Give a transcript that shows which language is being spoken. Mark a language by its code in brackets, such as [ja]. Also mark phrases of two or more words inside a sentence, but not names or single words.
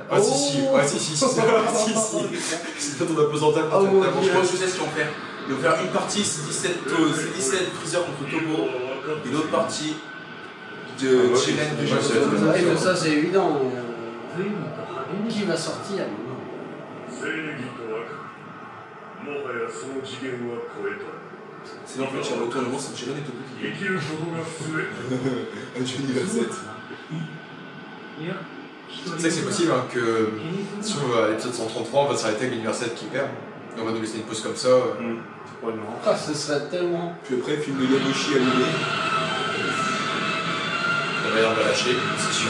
[fr] Ah si si, ah si si, c'est c'est peut-être on a besoin tellement. Oh, mon Je Dieu. pense que je sais ce qu'ils vont faire. Ils vont faire une partie, c'est 17 Freezer contre Topo, et l'autre partie de Jiren de Ouais, c'est Jiren. Ouais, mais ça c'est évident. Qui va sortir? [ja] 正義と悪もはやその次元は超えた [fr] C'est là en fait, il y a le retournement, c'est Jiren et Topo qui [ja] 生きることが全て [fr] gagnent. Du univers 7. Tu sais que c'est possible hein, que si on va à l'épisode 133, on va s'arrêter avec l'univers 7 qui perd. Et on va nous laisser une pause comme ça. Ouais, non. Ah, ce serait tellement... Puis après, film de Yabushi allumé. La manière de la lâcher, c'est sûr.